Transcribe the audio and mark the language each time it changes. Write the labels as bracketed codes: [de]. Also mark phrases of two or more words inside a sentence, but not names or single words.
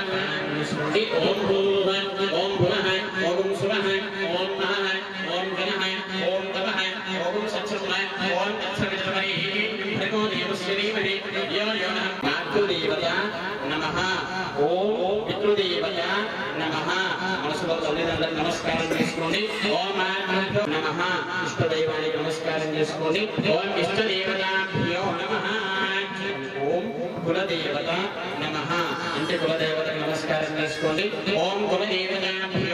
[sa] ॐ भूः ॐ भुवः ॐ सुवः ॐ महः ॐ जनः ॐ तपः ॐ सत्सुमः ॐ तत्सवितुर्वरेण्यं भर्गो देवस्य धीमहि यो यो नः मातृदेवता नमः ॐ पितृदेवता [te] नमः మనసులో తల్లిదండ్రులకు నమస్కారం చేసుకోండి [sa] ఓం మాతృభ్యో నమః [te] ఇష్టదైవానికి నమస్కారం చేసుకోండి [sa] ఓం ఇష్టదేవతాభ్యో నమః ఓం కులదేవత నమః [te] ఇంటి కులదేవతకు నమస్కారం చేసుకోండి [sa] ఓం కులదేవతాభ్యో